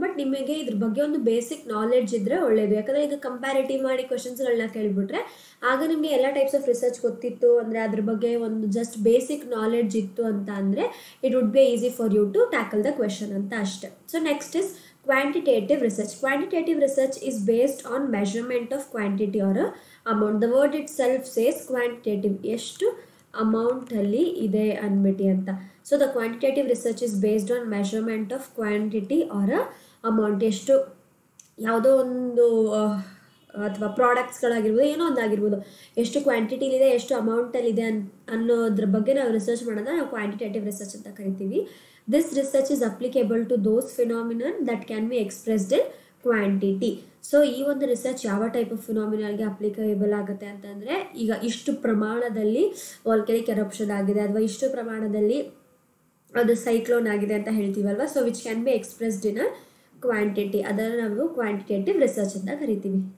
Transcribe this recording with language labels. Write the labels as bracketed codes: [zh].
[kn] But ನಿಮಗೆ ಇದ್ರ ಬಗ್ಗೆ ಒಂದು ಬೇಸಿಕ್ ನಾಲೆಡ್ಜ್ ಇದ್ದರೆ ಒಳ್ಳೆಯದು, ಯಾಕಂದರೆ ಈಗ ಕಂಪ್ಯಾರಿಟಿವ್ ಮಾಡಿ ಕ್ವೆಶನ್ಸ್ಗಳನ್ನ ಕೇಳಿಬಿಟ್ರೆ ಆಗ ನಿಮಗೆ ಎಲ್ಲ ಟೈಪ್ಸ್ ಆಫ್ ರಿಸರ್ಚ್ ಗೊತ್ತಿತ್ತು ಅಂದರೆ ಅದ್ರ ಬಗ್ಗೆ ಒಂದು ಜಸ್ಟ್ ಬೇಸಿಕ್ ನಾಲೆಡ್ಜ್ ಇತ್ತು ಅಂತ ಅಂದರೆ [en] it would be easy for you to tackle the question [kn] ಅಂತ ಅಷ್ಟೆ. [en] So next is quantitative research. Quantitative research is based on measurement of quantity or amount. The word itself says quantitative, [kn] ಎಷ್ಟು amount ಅಲ್ಲಿ ಇದೆ ಅನ್ಬಿಟ್ಟು ಅಂತ. [en] So the quantitative research is based on measurement of quantity or amount. [kn] ಎಷ್ಟು ಯಾವುದೋ ಒಂದು ಅಥವಾ ಪ್ರಾಡಕ್ಟ್ಸ್ಗಳಾಗಿರ್ಬೋದು, ಏನೋ ಒಂದಾಗಿರ್ಬೋದು, ಎಷ್ಟು ಕ್ವಾಂಟಿಟಿಲಿದೆ, ಎಷ್ಟು ಅಮೌಂಟಲ್ಲಿದೆ ಅನ್ನೋದ್ರ ಬಗ್ಗೆ ನಾವು ರಿಸರ್ಚ್ ಮಾಡೋದನ್ನ ನಾವು ಕ್ವಾಂಟಿಟೇಟಿವ್ ರಿಸರ್ಚ್ ಅಂತ ಕರಿತೀವಿ. [en] This research is applicable to those phenomenon that can be expressed in quantity. [kn] So ಈ ಒಂದು ರಿಸರ್ಚ್ ಯಾವ ಟೈಪ್ ಆಫ್ ಫಿನಾಮಿನಲ್ಗೆ ಅಪ್ಲಿಕೇಬಲ್ ಆಗುತ್ತೆ ಅಂತಂದರೆ, ಈಗ ಇಷ್ಟು ಪ್ರಮಾಣದಲ್ಲಿ ವಾಲ್ಕೆನಿಕ್ ಎರಪ್ಷನ್ ಆಗಿದೆ ಅಥವಾ ಇಷ್ಟು ಪ್ರಮಾಣದಲ್ಲಿ ಅದು ಸೈಕ್ಲೋನ್ ಆಗಿದೆ ಅಂತ ಹೇಳ್ತೀವಲ್ವ. [en] so which can be expressed in a quantity, [kn] ಅದನ್ನು ನಾವು ಕ್ವಾಂಟಿಟೇಟಿವ್ ರಿಸರ್ಚ್ ಅಂತ ಕರಿತೀವಿ.